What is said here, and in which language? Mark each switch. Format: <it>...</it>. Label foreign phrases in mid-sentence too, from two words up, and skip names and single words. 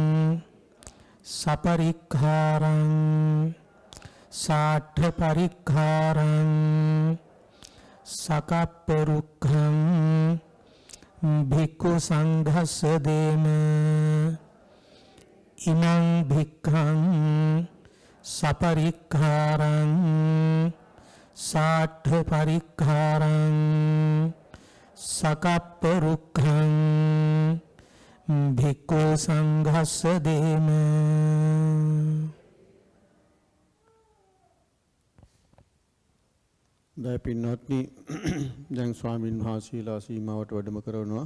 <pi>සපරික්ඛාරං සාඨ පරික්ඛාරං සකප්ප රුක්ඛං භික්ඛු සංඝස්ස දේම ඉමං භික්ඛං සපරික්ඛාරං සාඨ පරික්ඛාරං සකප්ප රුක්ඛං භික්ඛු සංඝස්ස දේම.</pi> <si>දැන් පින්වත්නි දැන් ස්වාමින් වහන්සේලා සීමාවට වැඩම කරනවා.</si>